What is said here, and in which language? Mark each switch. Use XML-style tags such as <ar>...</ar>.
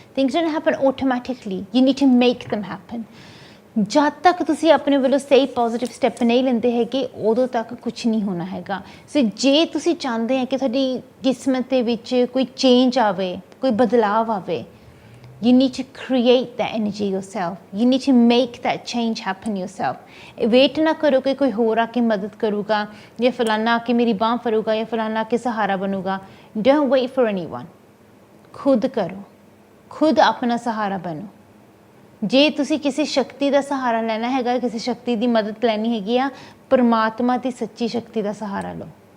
<en>Things don't happen automatically, you need to make them happen.</en> <pa>ਜਦ ਤੱਕ ਤੁਸੀਂ ਆਪਣੇ ਵੱਲੋਂ ਸਹੀ ਪੋਜ਼ੀਟਿਵ ਸਟੈਪ ਨਹੀਂ ਲੈਂਦੇ ਹੈਗੇ, ਉਦੋਂ ਤੱਕ ਕੁਛ ਨਹੀਂ ਹੋਣਾ ਹੈਗਾ। ਸੋ ਜੇ ਤੁਸੀਂ ਚਾਹੁੰਦੇ ਆ ਕਿ ਤੁਹਾਡੀ ਕਿਸਮਤ ਦੇ ਵਿੱਚ ਕੋਈ ਚੇਂਜ ਆਵੇ, ਕੋਈ ਬਦਲਾਵ ਆਵੇ,</pa> <en>you need to create that energy yourself. You need to make that change happen yourself.</en> <pa>Wait ਨਾ ਕਰੋ ਕਿ ਕੋਈ ਹੋਰ ਆ ਕੇ ਮਦਦ ਕਰੂਗਾ ਜਾਂ ਫਲਾਨਾ ਆ ਕੇ ਮੇਰੀ ਬਾਂਹ ਫੜੂਗਾ ਜਾਂ ਫਲਾਨਾ ਆ ਕੇ ਸਹਾਰਾ ਬਣੂਗਾ।</pa> <en>Don't wait for anyone.</en> <pa>ਖੁਦ ਕਰੋ, ਖੁਦ ਆਪਣਾ ਸਹਾਰਾ ਬਣੋ। ਜੇ ਤੁਸੀਂ ਕਿਸੇ ਸ਼ਕਤੀ ਦਾ ਸਹਾਰਾ ਲੈਣਾ ਹੈਗਾ, ਕਿਸੇ ਸ਼ਕਤੀ ਦੀ ਮਦਦ ਲੈਣੀ ਹੈਗੀ ਆ, ਪਰਮਾਤਮਾ ਦੀ ਸੱਚੀ ਸ਼ਕਤੀ ਦਾ ਸਹਾਰਾ ਲਓ।</pa>